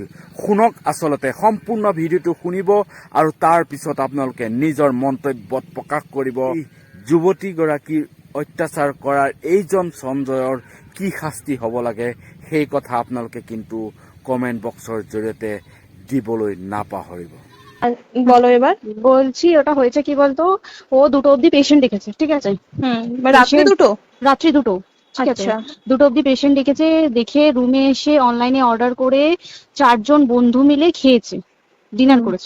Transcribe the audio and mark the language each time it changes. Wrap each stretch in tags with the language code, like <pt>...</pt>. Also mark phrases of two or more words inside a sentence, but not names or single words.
<as>শুনক আচলতে সম্পূৰ্ণ ভিডিঅ'টো শুনিব আৰু তাৰ পিছত আপোনালোকে নিজৰ মন্তব্যত প্ৰকাশ কৰিব। যুৱতীগৰাকীৰ অত্যাচাৰ কৰাৰ এইজন সঞ্জয়ৰ কি শাস্তি হ'ব লাগে সেই কথা আপোনালোকে কিন্তু কমেন্ট বক্সৰ জৰিয়তে দিবলৈ নাপাহৰিব।</as> <bn>বলো এবার। বলছি ওটা হয়েছে কি বলতো, ও 2টো অবধি পেশেন্ট দেখেছে, ঠিক আছে? রাত্রি দুটো? রাত্রি 2টো, ঠিক আছে। আচ্ছা। 2টো অবধি পেশেন্ট দেখেছে, দেখে রুমে এসে অনলাইনে অর্ডার করে 4 জন বন্ধু মিলে খেয়েছে, ডিনার করেছে।</bn>